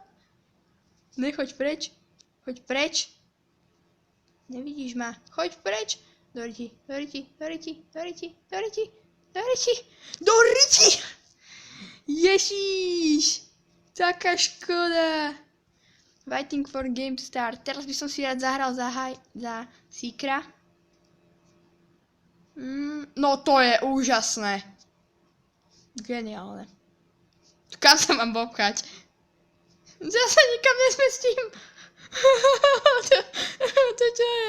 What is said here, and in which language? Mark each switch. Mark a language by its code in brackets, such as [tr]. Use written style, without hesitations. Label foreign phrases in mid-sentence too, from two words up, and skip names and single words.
[sk] Nechoď preč, choď preč. Nevidíš ma, choď preč. Do riti. Ježíš! Taká škoda. [en] Waiting for game to start. [sk] Teraz by som si rád zahral za Seekera. No to je úžasné. Geniálne. Kam sa mám popchať? Zase nikam nesmestím. To čo je?